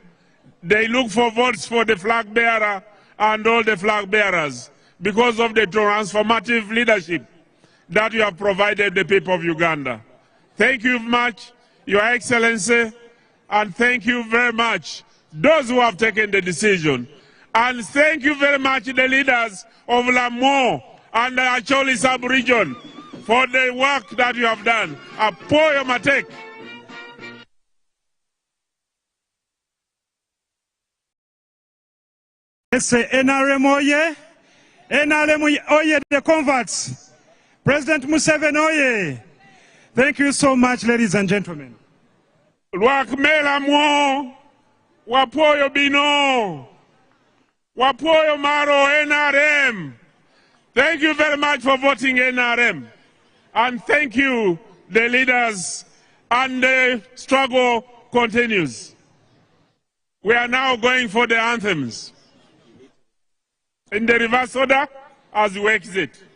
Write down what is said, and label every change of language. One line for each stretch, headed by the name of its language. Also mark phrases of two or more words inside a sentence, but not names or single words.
English: They look for votes for the flag bearer and all the flag bearers because of the transformative leadership that you have provided the people of Uganda. Thank you very much, Your Excellency, and thank you very much those who have taken the decision. And thank you very much the leaders of Lamwo and the Acholi sub-region for the work that you have done.
Acoli: Apoyo Matek.
English: Yes, NRM oye. NRM oye, the converts. President Museveni oye. Thank you so much, ladies and gentlemen.
Acoli: Wakmela mo, wapoyo bino, wapoyo maro NRM.
English: Thank you very much for voting NRM. And thank you, the leaders, and the struggle continues. We are now going for the anthems. In the reverse order, as we exit.